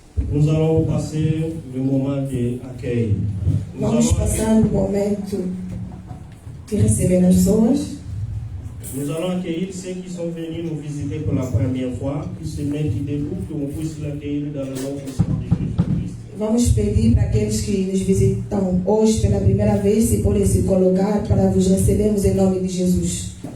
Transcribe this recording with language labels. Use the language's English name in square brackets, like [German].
[French] Nous allons passer le moment d'accueil. [Portuguese] Vamos passar o momento de receber as pessoas. [French] Nous allons accueillir ceux qui sont venus nous visiter pour la première fois, qui se mettent debout, qu'on puisse l'accueillir dans le nom puissant de Jésus-Christ. [Portuguese] Vamos pedir para aqueles que nos visitam hoje pela primeira vez, se podem se colocar para vos recebermos em nome de Jesus.